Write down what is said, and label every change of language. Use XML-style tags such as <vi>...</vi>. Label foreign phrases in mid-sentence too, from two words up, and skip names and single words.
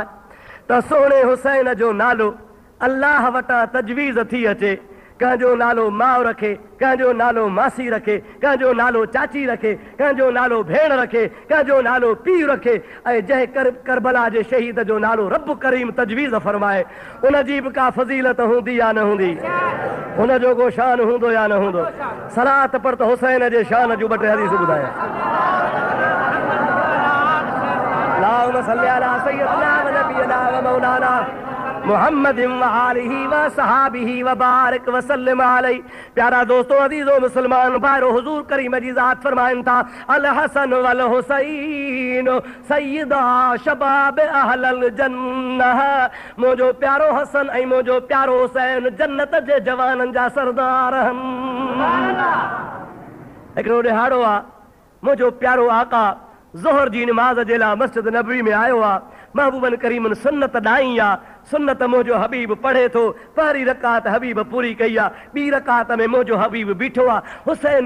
<sd>त सोने हुसैन जो नालो अल्लाह वटां तजवीज़ थी अचे कंहिंजो नालो माउ रखे कंहिंजो नालो मासी रखे कंहिंजो नालो चाची रखे कंहिंजो नालो भेण रखे कंहिंजो नालो पीउ रखे ऐं जंहिं करबला जे शहीद जो नालो रब करीम तजवीज़ फरमाए उन जी बि का फज़ीलत हूंदी या न हूंदी उन जो को शान हूंदो या न हूंदो सलात पर त हुसैन जे शान जूं 2 हदीस ॿुधायां</sd> <ar>اللهم صل على سيدنا ونبينا ومولانا محمد وآله وصحبه وبارك وسلم عليه</ar> <sd>प्यारा दोस्तों अजीजो मुसलमान भाइरो हुजूर करीम जी ज़ात फरमाइनि था</sd> <ar>الحسن والحسين سيدا شباب أهل الجنة</ar> <sd>मुंहिंजो प्यारो हसन ऐं मुंहिंजो प्यारो हुसैन जन्नत जे जवाननि जा सरदार हिकिड़ो ॾिहाड़ो आहे मुंहिंजो प्यारो आका ज़ोहर जी नमाज़ जे लाइ मस्जिद नबवी में आयो आहे महबूबन करीमन सुन्नत ॾाई आहे सुन्नत मुंहिंजो हबीब पढ़े थो पहिरीं रकात हबीब पूरी कई आहे ॿी रकात में मुंहिंजो हबीब बीठो आहे हुसैन</sd>